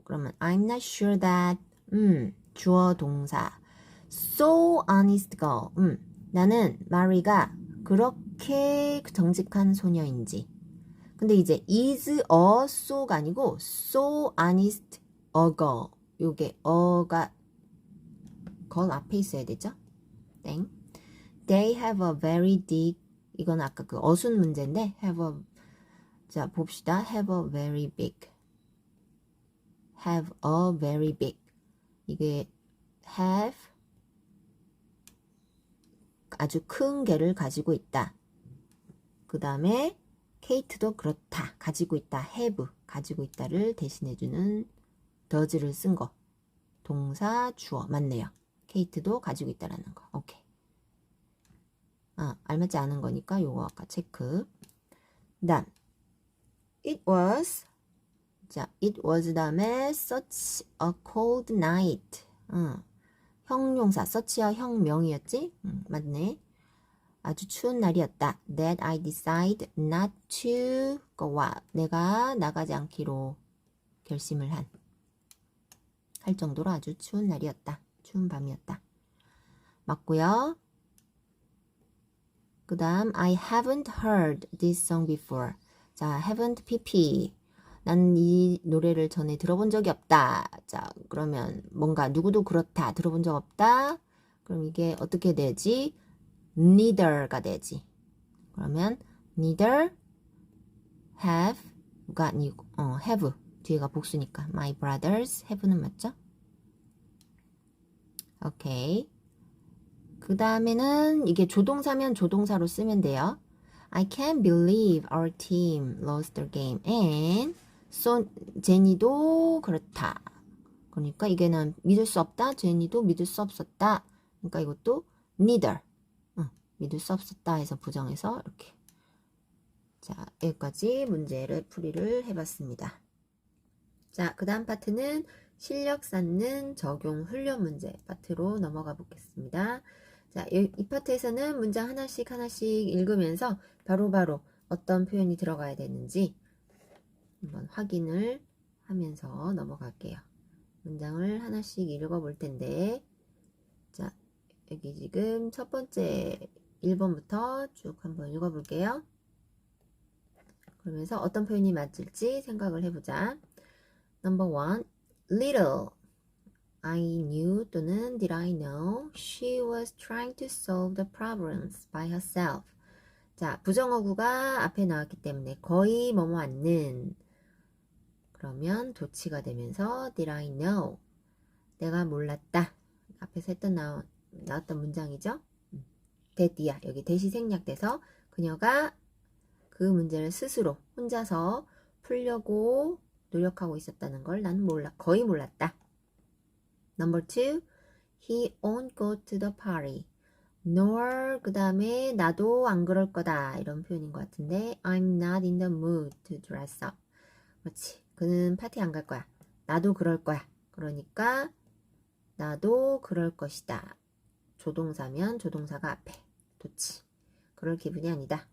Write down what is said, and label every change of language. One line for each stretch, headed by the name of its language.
Korean: 그러면
English: I'm not sure that
Korean: 주어 동사
English: so honest girl
Korean: 나는 마리가 그렇게 정직한 소녀인지 근데 이제 is a so가 아니고
English: so honest a girl
Korean: 요게 어가 girl 앞에 있어야 되죠? 땡.
English: They have a very deep
Korean: 이건 아까 그 어순 문제인데 have a 자 봅시다.
English: have a very big have a very big
Korean: 이게 have 아주 큰 개를 가지고 있다. 그 다음에 케이트도 그렇다. 가지고 있다. have 가지고 있다를 대신해주는 does를 쓴 거. 동사 주어 맞네요. 케이트도 가지고 있다라는 거. 오케이. 알맞지 않은 거니까 요거 아까 체크. 다음 it was 자 it was 다음에
English: such a cold night
Korean: 형용사 such야 형명이었지? 맞네. 아주 추운 날이었다.
English: That I decide not to go out.
Korean: 내가 나가지 않기로 결심을 할 정도로 아주 추운 날이었다. 추운 밤이었다. 맞고요.
English: 그 다음 I haven't heard this song before.
Korean: 자, haven't pp. 난 이 노래를 전에 들어본 적이 없다. 자, 그러면 뭔가 누구도 그렇다. 들어본 적 없다. 그럼 이게 어떻게 되지? neither가 되지. 그러면 neither have가 아니고 have 뒤에가 복수니까 my brothers have는 맞죠? 오케이. 그 다음에는 이게 조동사면 조동사로 쓰면 돼요.
English: I can't believe our team lost their game and so
Korean: 제니도 그렇다. 그러니까 이게는 믿을 수 없다. 제니도 믿을 수 없었다. 그러니까 이것도 neither 믿을 수 없었다 해서 부정해서 이렇게. 자, 여기까지 문제를 풀이를 해봤습니다. 자, 그 다음 파트는 실력 쌓는 적용 훈련 문제 파트로 넘어가 보겠습니다. 자, 이 파트에서는 문장 하나씩 읽으면서 바로바로 어떤 표현이 들어가야 되는지 한번 확인을 하면서 넘어갈게요. 문장을 하나씩 읽어볼 텐데, 자, 여기 지금 첫 번째 1번부터 쭉 한번 읽어볼게요. 그러면서 어떤 표현이 맞을지 생각을 해보자.
English: Number 1, little. I knew 또는 did I know she was trying to solve the problems by herself.
Korean: 자, 부정어구가 앞에 나왔기 때문에 거의 뭐뭐 않는 그러면 도치가 되면서 did I know 내가 몰랐다. 앞에서 나왔던 문장이죠. 대디야 여기 대시 생략돼서 그녀가 그 문제를 스스로 혼자서 풀려고 노력하고 있었다는 걸 난 거의 몰랐다.
English: Number 2, he won't go to the party.
Korean: nor 그 다음에 나도 안 그럴 거다 이런 표현인 것 같은데
English: I'm not in the mood to dress up.
Korean: 그렇지. 그는 파티 안 갈 거야. 나도 그럴 거야. 그러니까 나도 그럴 것이다. 조동사면 조동사가 앞에 도치. 그럴 기분이 아니다.